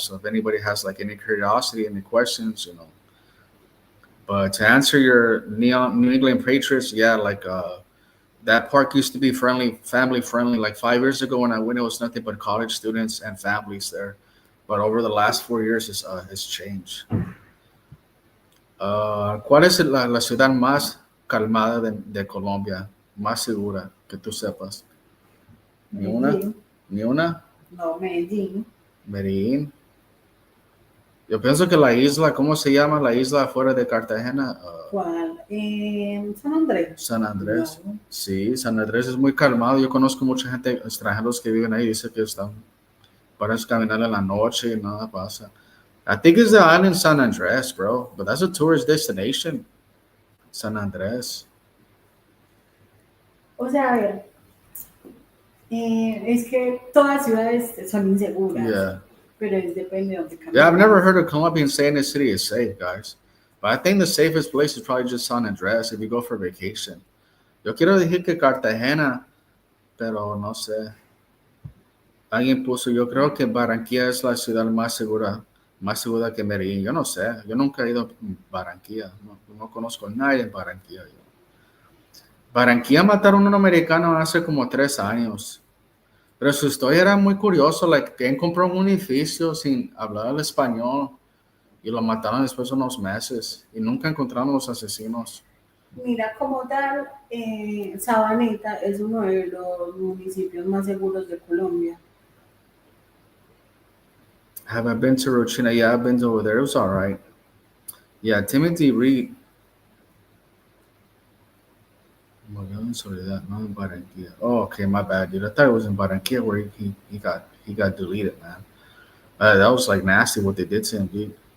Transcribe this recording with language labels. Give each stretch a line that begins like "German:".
English: So if anybody has like any curiosity, any questions, But to answer your New England Patriots, yeah, like that park used to be friendly, family friendly. Like 5 years ago when I went, it was nothing but college students and families there. But over the last 4 years, it's changed.
Spanish: ¿Cuál es la ciudad más calmada de Colombia? Más segura que tú sepas. Ni una, Medellín. ni una. No, Medellín. Medellín. Yo pienso que la isla, ¿cómo se llama la isla afuera de Cartagena? ¿Cuál? San Andrés. San Andrés. No. Sí, San Andrés es muy calmado. Yo conozco mucha gente, extranjeros que viven ahí, dice que están para caminar en la noche y nada pasa.
English: I think it's the island San Andrés, bro, but that's a tourist destination.
Spanish: San Andrés. O sea, a ver, es que todas ciudades son inseguras,
English: Yeah.
Spanish: pero es depende de dónde
English: Yeah, I've never
Spanish: camines.
English: heard a Colombian saying the city is safe, guys. But I think the safest place is probably just San Andrés if you go for vacation.
Spanish: Yo quiero decir que Cartagena, pero no sé. Alguien puso, yo creo que Barranquilla es la ciudad más segura que Medellín. Yo no sé, yo nunca he ido a Barranquilla, no conozco a nadie en Barranquilla. Barranquilla mataron a un americano hace como 3 años, pero su historia era muy curiosa, like, que él compró un edificio sin hablar el español y lo mataron después de unos meses y nunca encontraron los asesinos. Mira, como tal, Sabaneta es uno de los municipios más seguros de Colombia.
English: Have I been to Rochina? Yeah, I've been over there. It was all right. Yeah, Timothy Reed.
Spanish: Murió en Soledad, no in Barranquilla.
English: Oh, okay, my bad, dude. I thought it was in Barranquilla where he got deleted, man. That was like nasty what they did to him, dude.